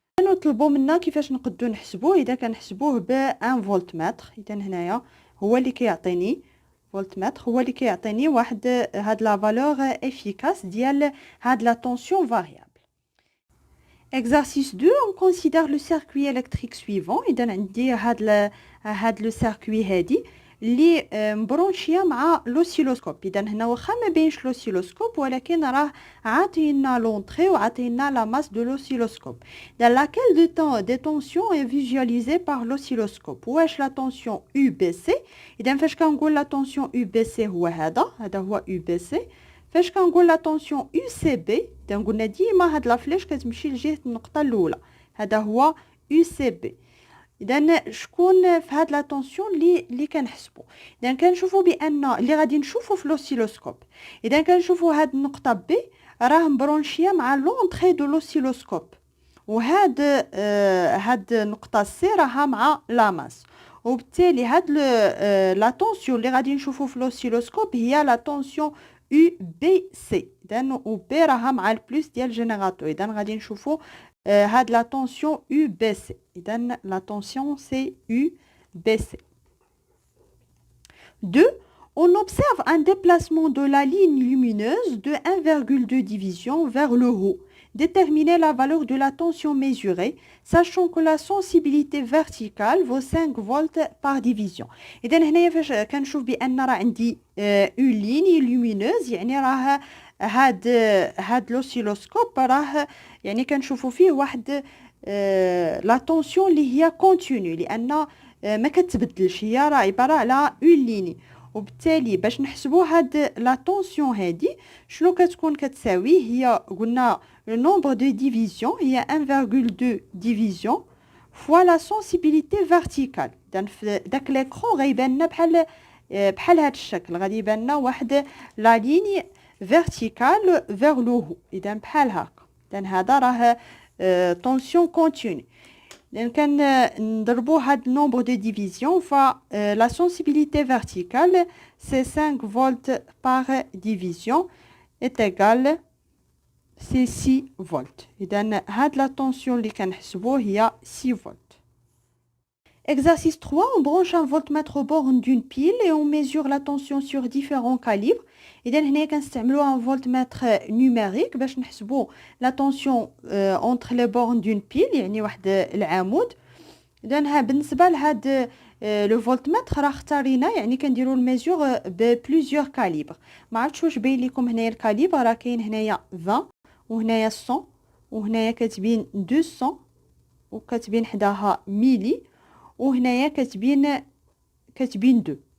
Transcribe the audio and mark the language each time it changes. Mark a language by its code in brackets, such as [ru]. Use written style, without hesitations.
[ar] نطلبوا منا كيفاش نقدروا نحسبوه. اذا كنحسبوه ب 1 فولتمتر. اذا هنايا هو اللي كيعطيني فولتمتر، هو اللي كيعطيني واحد هاد لا فالور افيكاس ديال هاد لا طونسيون فاريابل. [fr] Exercice 2, on considère le circuit électrique suivant. [ar] إذا عندي هاد لو سيركوي هادي اللي مبرونشيه مع لوسيلوسكوب. اذا هنا واخا ما بينش لوسيلوسكوب ولكن راه عاطينا لونطري وعاطينا لا ماس دو لوسيلوسكوب. [fr] dans laquelle des tensions est visualisée par l'oscilloscope. [ar] واش لا طونسيون يو بي سي؟ اذا فاش كنقول لا طونسيون يو بي سي هو هذا هو يو بي سي. فاش كنقول لا طونسيون يو سي بي اذا قلنا ديما هاد لا فليش كتمشي لجهه النقطه الاولى، هذا هو يو سي بي. اذا شكون في هاد لا طونسيون اللي كنحسبوا؟ اذا كنشوفوا بان اللي غادي نشوفوا في لوسيلوسكوب، اذا كنشوفوا هاد النقطه بي راه مبرونشيه مع لونطري دو لوسيلوسكوب، وهاد هاد النقطه سي راها مع لاماس، وبالتالي هاد لا طونسيون اللي غادي نشوفوا في لوسيلوسكوب هي لا طونسيون يو بي سي. اذا و بي راها مع البلس ديال الجينيراتور. اذا غادي نشوفوا هاد la tension UBC. إذن [fr] la tension c'est UBC. 2. On observe un déplacement de la ligne lumineuse de 1,2 division vers le haut. Déterminer la valeur de la tension mesurée, sachant que la sensibilité verticale vaut 5 volts par division. [ar] إذن هنايا فاش كنشوف بأن راه عندي une ligne lumineuse، يعني راه هاد لوسيلوسكوب راه يعني كنشوفوا فيه واحد لا طونسيون اللي هي كونتينيو، لان ما كتبدلش، هي راه عباره على اون ليني. وبالتالي باش نحسبوا هاد لا طونسيون هادي شنو كتكون كتساوي؟ هي قلنا لو نومبر دو ديفيزيون هي 1,2 ديفيزيون فوا لا سونسيبيليتي فيرتيكال. اذا في داك ليكرون غيبان لنا بحال هاد الشكل، غادي يبان لنا واحد لا ليني فيرتيكال فيغ لو هو. اذا بحال هكا. اذا هذا راه طونسيون كونتينيو. اذا كان نضربوا هاد النومبر دو ديفيزيون ف لا سونسيبيليتي فيرتيكال سي 5 فولت بار ديفيزيون [fr] est égal c'est [ar] 6 فولت. اذا هاد لا طونسيون اللي كنحسبوه هي 6 فولت. [fr] Exercice 3, on branche un voltmètre aux bornes d'une pile et on mesure la tension sur différents calibres. [ar] إذا هنا كنستعملوا un voltmètre numérique باش نحسبوا [fr] la tension entre les bornes d'une pile، [ar] يعني واحد العمود. إذا بالنسبة لهاد لو فولتمتر راه اختارينا، يعني كنديروا الميزور ببليزيور كاليبر. ما عرفتش واش باين لكم هنايا الكاليبر، راه كاين هنايا 20 وهنايا 100 وهنايا كتبين 200 وكتبين حداها ميلي وهنايا كتبين 2.